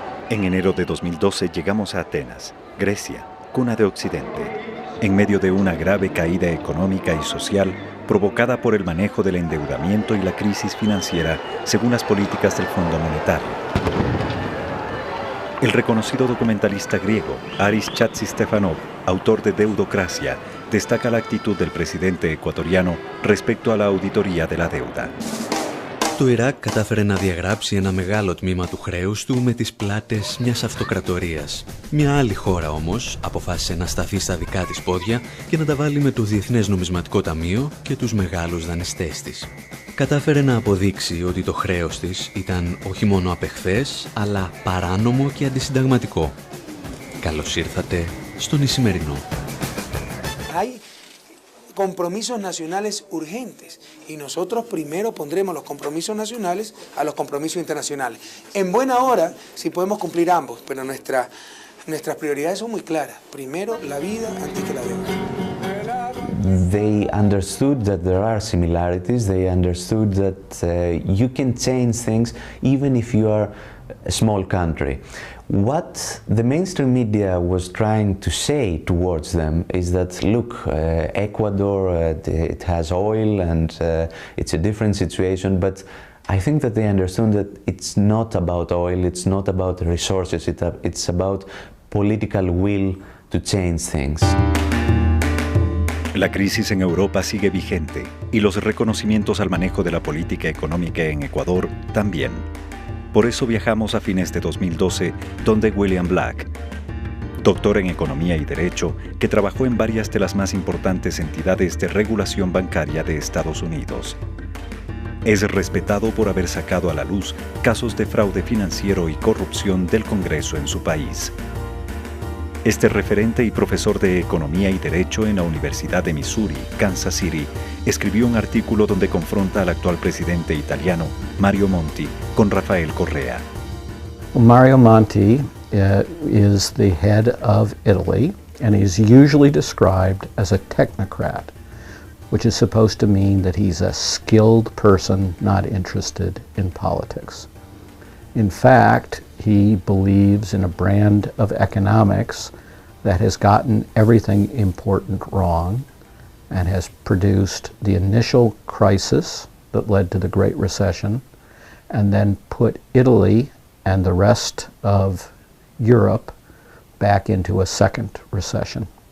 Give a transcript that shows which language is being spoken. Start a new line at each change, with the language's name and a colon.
Spanish: En enero de 2012 llegamos a Atenas, Grecia, cuna de Occidente, en medio de una grave caída económica y social provocada por el manejo del endeudamiento y la crisis financiera según las políticas del Fondo Monetario. El reconocido documentalista griego Aris Chatzistefanov, autor de Deudocracia, destaca la actitud del presidente ecuatoriano respecto a la auditoría de la deuda.
Greek: Το Ιράκ κατάφερε να διαγράψει ένα μεγάλο τμήμα του χρέους του με τις πλάτες μιας αυτοκρατορίας. Μια άλλη χώρα όμως αποφάσισε να σταθεί στα δικά της πόδια και να τα βάλει με το Διεθνές Νομισματικό Ταμείο και τους μεγάλους δανειστές της. Κατάφερε να αποδείξει ότι το χρέος της ήταν όχι μόνο απεχθές, αλλά παράνομο και αντισυνταγματικό. Καλώς ήρθατε στον Ισημερινό.
Spanish: Compromisos nacionales urgentes y nosotros primero pondremos los compromisos nacionales a los compromisos internacionales. En buena hora, si podemos cumplir ambos, pero nuestras prioridades son muy claras. Primero la vida antes que la deuda.
English: They understood that there are similarities. They understood that you can change things even if you are a small country. What the mainstream media was trying to say towards them is that, look, Ecuador, it has oil and it's a different situation, but I think that they understood that it's not about oil, it's not about resources, it's about political will to change things.
Spanish: La crisis en Europa sigue vigente y los reconocimientos al manejo de la política económica en Ecuador también. Por eso viajamos a fines de 2012, donde William Black, doctor en Economía y Derecho, que trabajó en varias de las más importantes entidades de regulación bancaria de Estados Unidos. Es respetado por haber sacado a la luz casos de fraude financiero y corrupción del Congreso en su país. Este referente y profesor de Economía y Derecho en la Universidad de Missouri, Kansas City, escribió un artículo donde confronta al actual presidente italiano, Mario Monti, con Rafael Correa.
English: Mario Monti is the head of Italy, and he's usually described as a technocrat, which is supposed to mean that he's a skilled person not interested in politics. In fact, he believes in a brand of economics that has gotten everything important wrong and has produced the initial crisis that led to the Great Recession and then put Italy and the rest of Europe back into a second recession.